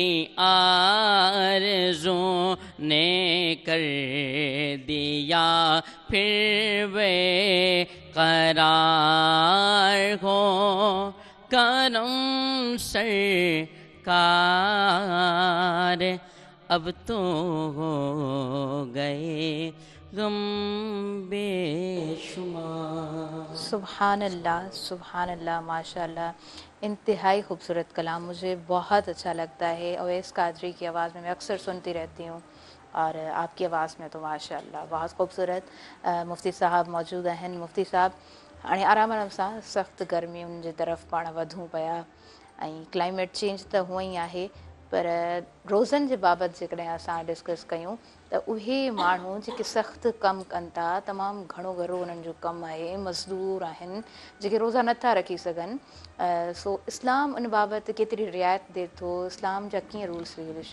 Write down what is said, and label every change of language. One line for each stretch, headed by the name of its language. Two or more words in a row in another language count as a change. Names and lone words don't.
Urdu: آرزو نے کر دیا پھر بے قرار ہو کرم سرکار اب تو ہو گئے غم بے شمار. سبحان اللہ ماشاء اللہ، انتہائی خوبصورت کلام، مجھے بہت اچھا لگتا ہے. اویس قادری کی آواز میں اکثر سنتی رہتی ہوں اور آپ کی آواز میں تو ماشاء اللہ بہت خوبصورت. مفتی صاحب موجود ہیں.
Sindhi: مفتی صاحب हाणे आराम सां सख़्तु गर्मियुनि जे तरफ़ पाण वधूं पिया ऐं
English: climate change
Sindhi: त हूअं ई आहे, पर रोज़नि जे बाबति जेकॾहिं असां डिस्कस कयूं त उहे माण्हू जेके सख़्तु कमु कनि था, तमामु घणो घरो उन्हनि जो कमु आहे, मज़दूर आहिनि जेके रोज़ा नथा रखी सघनि, सो इस्लाम उन बाबति केतिरी रिआयत ॾिए थो, इस्लाम जा कीअं
English: rules regulation?